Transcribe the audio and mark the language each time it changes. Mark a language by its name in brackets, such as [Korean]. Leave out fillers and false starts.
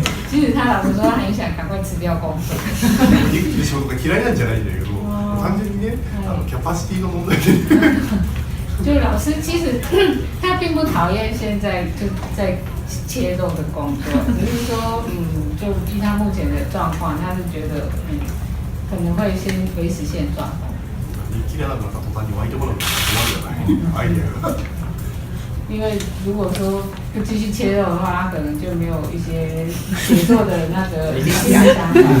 [Chinese] 其实他老实说，他很想赶快辞掉工作。 [Japanese] 肉切る仕事が嫌いなんじゃないんだけど、単純にね、キャパシティの問題で。 [Chinese] 就老师其实他并不讨厌现在就在切肉的工作，只是说就依他目前的状况，他是觉得可能会先维持现状。 [Japanese] 切れなくなった途端に湧いてこなくなって困るじゃない。アイデアが。 [Chinese] 因为如果说不继续切肉的话，他可能就没有一些写作的那个想法。